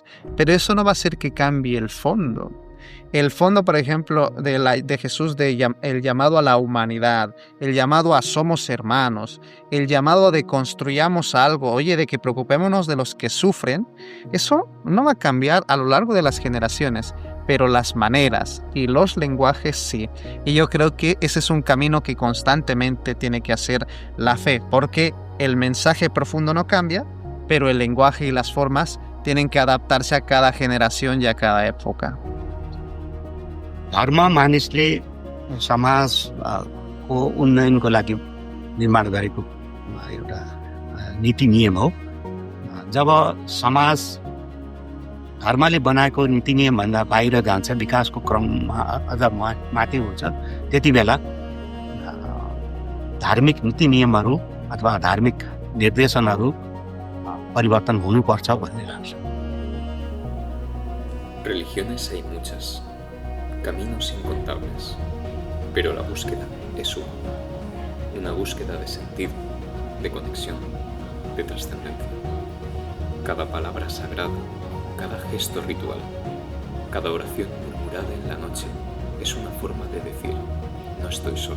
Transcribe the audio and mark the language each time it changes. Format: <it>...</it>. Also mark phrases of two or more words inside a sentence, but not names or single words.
<es>Pero eso no va a hacer que cambie el fondo. El fondo, por ejemplo, de Jesús, el llamado a la humanidad, el llamado a somos hermanos, el llamado de construyamos algo, de que preocupémonos de los que sufren, eso no va a cambiar a lo largo de las generaciones, pero las maneras y los lenguajes sí. Y yo creo que ese es un camino que constantemente tiene que hacer la fe, porque el mensaje profundo no cambia, pero el lenguaje y las formas tienen que adaptarse a cada generación y a cada época.</es> <ne>धर्म मानिसले समाजको उन्नयनको लागि निर्माण गरेको एउटा नीति नियम हो। जब समाज धर्मले बनाएको नीति नियमभन्दा बाहिर जान्छ, विकासको क्रममा अझ माथि हुन्छ, त्यति बेला धार्मिक नीति नियमहरू अथवा धार्मिक निर्देशनहरू परिवर्तन हुनुपर्छ भन्ने लाग्छ।</ne> <es>Religiones hay muchas, caminos incontables, pero la búsqueda es una búsqueda de sentido, de conexión, de trascendencia. Cada palabra sagrada, cada gesto ritual, cada oración murmurada en la noche es una forma de decir, no estoy solo.</es>